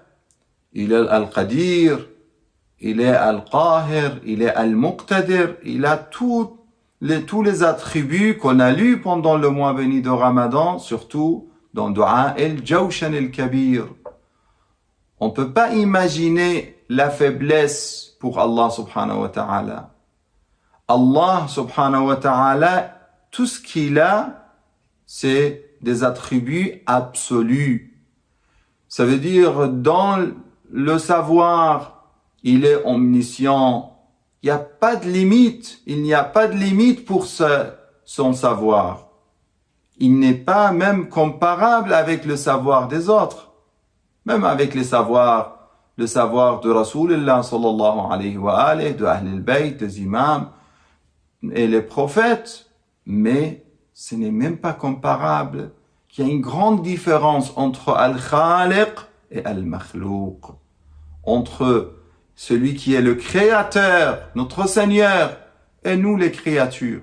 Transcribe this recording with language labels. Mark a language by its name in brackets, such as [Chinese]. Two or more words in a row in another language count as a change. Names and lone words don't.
[French] Il est Al-Qadir, il est Al-Qahir, il est Al-Muqtadir, il a tous les attributs qu'on a lus pendant le mois béni de Ramadan, surtout dans Dua el-Jawshan el-Kabir. On ne peut pas imaginer la faiblesse pour Allah [Arabic] سبحانه وتعالى. [French] Allah [Arabic] سبحانه وتعالى, [French] tout ce qu'il a, c'est des attributs absolus. Ça veut dire, dans le savoir, il est omniscient. Il n'y a pas de limite. Il n'y a pas de limite pour son savoir. Il n'est pas même comparable avec le savoir des autres. Même avec le savoir de Rasulullah [Arabic] صلى الله عليه وعليه, [French] de [Arabic] أهل البيت, [French] des imams et les prophètes. Mais ce n'est même pas comparable. Il y a une grande différence entre Al-Khaliq et Al-Makhlouq. Entre celui qui est le créateur, notre Seigneur, et nous les créatures.